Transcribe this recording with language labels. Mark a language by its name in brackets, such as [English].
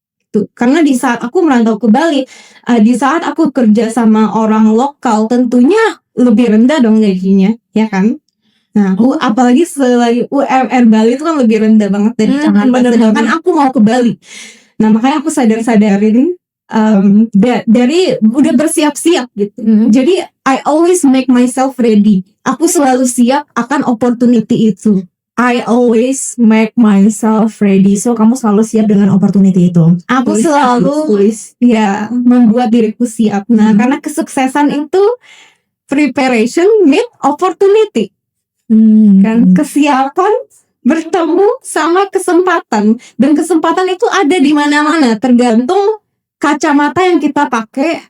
[Indonesian] Tuh, karena di saat aku merantau ke Bali, di saat aku kerja sama orang lokal, tentunya lebih rendah dong gajinya, ya kan? Nah, apalagi selagi UMR Bali itu kan lebih rendah banget dari Jakarta. Kan aku mau ke Bali. Nah, makanya aku sadarin dari udah bersiap-siap gitu. [English] Jadi I always make myself ready. [Indonesian] Aku selalu siap akan opportunity itu. [English] I always make myself ready. [Indonesian] So kamu selalu siap dengan opportunity itu. Aku selalu ya membuat diriku siap. Nah, karena kesuksesan itu [English] preparation meet opportunity. [Indonesian] Kan kesiapan bertemu sama kesempatan, dan kesempatan itu ada di mana-mana, tergantung kacamata yang kita pakai.